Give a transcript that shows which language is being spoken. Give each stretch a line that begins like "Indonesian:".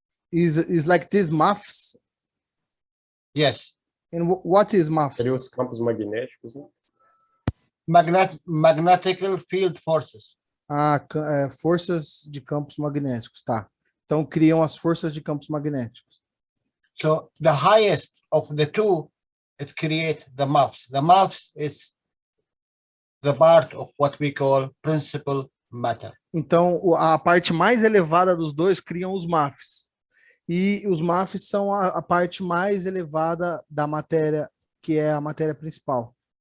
English: Is like these MUFs? Yes. And what is MUFs?
Portuguese: Seria os campos magnéticos, né?
English: Magnetic field forces.
Portuguese: Forças de campos magnéticos, tá. Então criam as forças de campos magnéticos.
English: So the highest of the two, it creates the MUFs. The MUFs is the part of what we call principal matter.
Portuguese: Então a parte mais elevada dos dois criam os MUFs. E os MAFs são a parte mais elevada da matéria, que é a matéria principal.